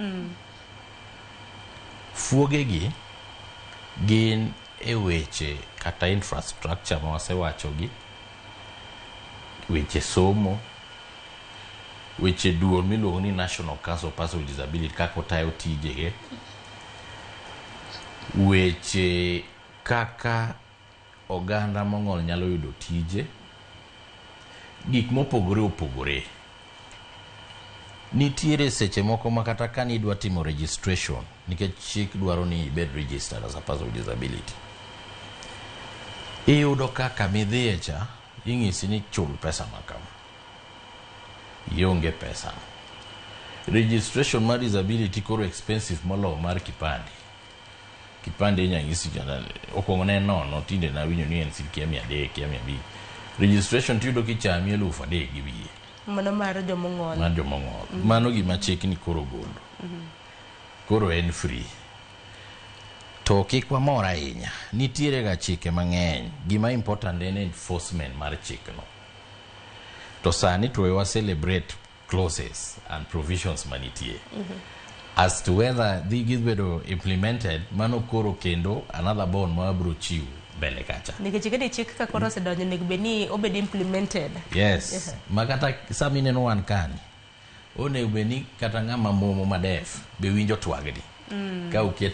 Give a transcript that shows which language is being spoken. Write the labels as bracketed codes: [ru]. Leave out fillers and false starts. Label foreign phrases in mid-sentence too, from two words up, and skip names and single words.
[luo] Fuogegi gin e weche kata infrastructure ma wasewachogi, weche somo, weche duol miluongo ni National Council of Persons with Disability kaka otayo tijege, weche kaka oganda Mong'ol nyalo yudo tije, gik mopogore opogore. Nitiere seche moko makata ka nidwa timo registration, nikech chik dwaro ni ibed registered [en] as a person with disability. [luo] Iyudo kaka midhiye cha, ing'isi ni chul pesa makama. Ionge pesa. Registration mar disability koro expensive molo mar kipande. Kipande inyang'isi jana, okwongo ne nono, tinde na winjo ni en sikia 300, 500. Registration tiyudo kichami 3,000 gi wiye. Mano mar jomong'ol. Mar jomong'ol. Mano gima chik ni koro golo. Koro en free. To kik wamor ahinya. Nitiere ga chike mang'eny. Gima important en enforcement mar chik no. To sani to [en] we celebrate clauses and provisions manitie. As to whether these [luo] bedo implemented, mano koro kendo another bond ma bro chiu mbele kacha. Nikechike chik ka koro sedonyo nego beni obed implemented. Yes. Makata samine no wan kani. Onego beni kata ng'ama momo madef be winjo twagdi. Ka uketo